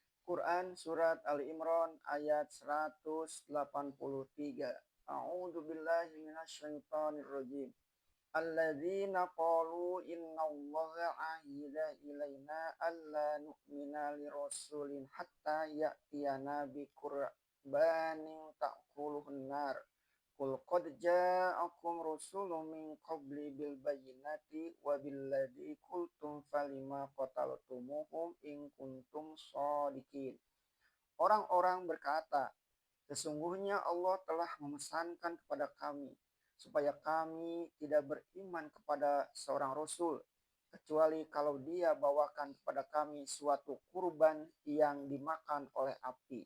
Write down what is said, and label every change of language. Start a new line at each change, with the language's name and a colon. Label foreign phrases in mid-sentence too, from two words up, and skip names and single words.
Indonesian: Quran Surat Ali Imran ayat 183.
Arabic: أعوذ بالله من الشيطان الرجيم. الذين قالوا إن الله عهد إلينا ألا نؤمن لرسول حتى يأتينا بقربان تأكله النار. قل قد جاءكم رسل من قبلي بالبينات وبالذي قلتم فلم قتلتموهم إن كنتم صادقين.
Indonesian: Orang-orang berkata, sesungguhnya Allah telah memesankan kepada kami supaya kami tidak beriman kepada seorang rasul kecuali kalau dia bawakan kepada kami suatu kurban yang dimakan oleh api.